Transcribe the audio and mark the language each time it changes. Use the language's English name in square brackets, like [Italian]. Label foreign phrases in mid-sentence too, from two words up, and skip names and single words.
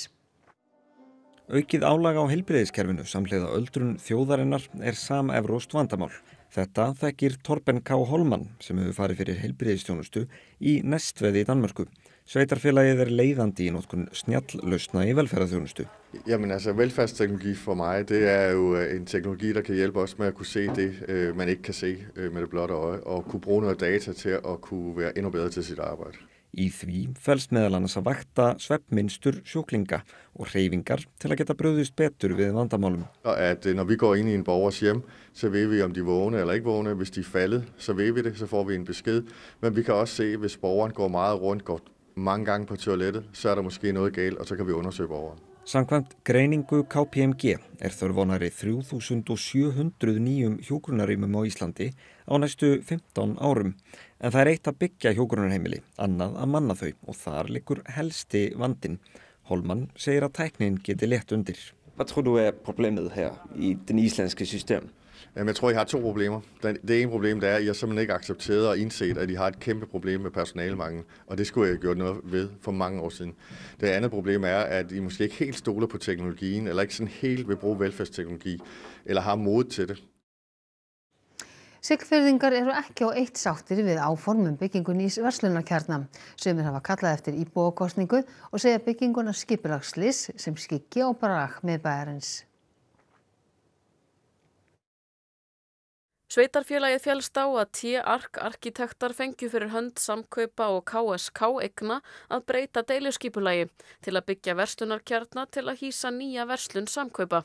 [Icelandic] Aukið álag á heilbrigðiskerfinu samhliða öldrun þjóðarinnar samevrópskt vandamál. Þetta þekkir Torben K. Holman sem hefur farið fyrir heilbrigðisþjónustu í Næstved í Danmörku. Sveitarfélagið leiðandi í notkun snjalllausna i velfærdsþjónustu. [Danish] Jamen altså velfærdsteknologi for mig, det jo en teknologi, der kan hjælpe os med at kunne se det, man ikke kan se med det blotte øje, og kunne bruge noget data til at kunne være endnu bedre til sit arbejde. [Icelandic] Í því felst meðal annars að vakta svefnmynstur sjúklinga og hreyfingar til að geta brugðist betur við vandamálum. [Danish] At når vi går ind i en borgers hjem, så ved vi om de er vågne eller ikke vågne. Hvis de er faldet, så ved vi det, så får vi en besked. Men vi kan også se, hvis borgeren går meget rundt, går mange gange på toilettet, så der måske noget galt, og så kan vi undersøge borgeren. [Icelandic] Samkvæmt greiningu KPMG þörf 3700 nýjum hjúkrunarrýmum á Íslandi á næstu 15 árum. En það eitt að byggja hjúkrunarheimili, annað að manna þau og þar liggur helsti vandinn. Holman segir að tæknin geti lett undir. [Danish] Hvad tror du problemet her i den islandske system? Jeg tror, I har to problemer. Det ene problem det er, at I har simpelthen ikke accepteret og indset, at I har et kæmpe problem med personalemangel, og det skulle jeg have gjort noget ved for mange år siden. Det andet problem er, at I måske ikke helt stoler på teknologien, eller ikke sådan helt vil bruge velfærdsteknologi, eller har mod til det. [Icelandic] Siglfirðingar eru ekki á eitt sáttir við áform byggingu nýs verslunarkjarna. Sumir hafa kallað eftir íbúakosningu og segja bygginguna skipulagsslys sem skyggi á brag miðbæjarins. Sveitarfélagið féllst á að T-Ark arkitektar fengju fyrir hönd Samkaupa og KSK eigna að breyta deiluskipulagi til að byggja verslunarkjarna til að hýsa nýja verslun Samkaupa.